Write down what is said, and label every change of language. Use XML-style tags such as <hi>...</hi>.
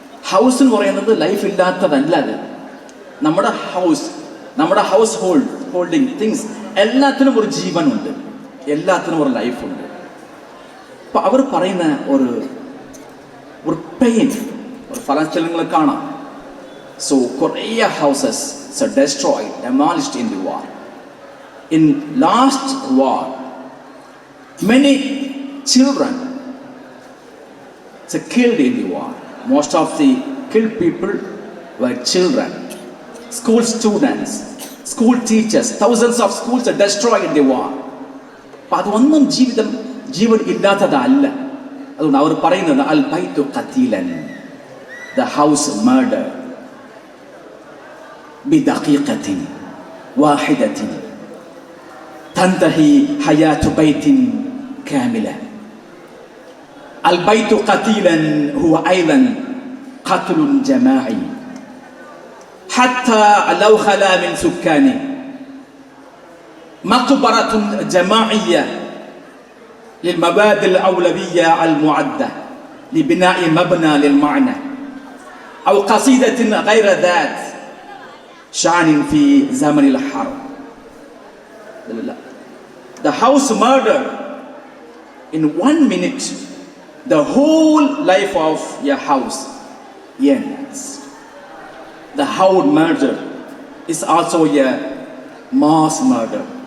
<ml>House എന്ന് പറയുന്നത് life ഇല്ലാത്തതല്ല. അത് നമ്മുടെ ഹൗസ് ഹോൾഡിങ് തിങ്സ് എല്ലാത്തിനും ഒരു ജീവനുണ്ട്, എല്ലാത്തിനും ഒരു ലൈഫുണ്ട്. അപ്പം അവർ പറയുന്ന ഒരു പെയിൻ, ഒരു ഫലങ്ങൾ കാണാം. കുറേ houses</ml> <en>destroyed, demolished in the war. In last war, many children killed in the war. Most of the killed people were children, school students, school teachers. Thousands of schools are destroyed in the war.</en> <ml>അപ്പം അതൊന്നും ജീവൻ ഇല്ലാത്തതല്ല. അതുകൊണ്ട് അവർ പറയുന്നത്</ml> <ar>അൽ ബൈത്തു ഖതീലൻ,</ar> <en>the house murder</en> <ar>ബിദഖീഖത്തിൻ വാഹിദത്തിൻ തൻതഹി ഹയാതു ബൈത്തിൻ കാമില. البيت قتيلا هو أيضا قتل جماعي حتى لو خلا من سكانه. مقبرة جماعية للمبادئ الأولوية المعدة لبناء مبنى للمعنى أو قصيدة غير ذات شأن في زمن الحرب.</ar> <en>The house murder, in 1 minute the whole life of your house ends. The house murder is also a mass murder.</en>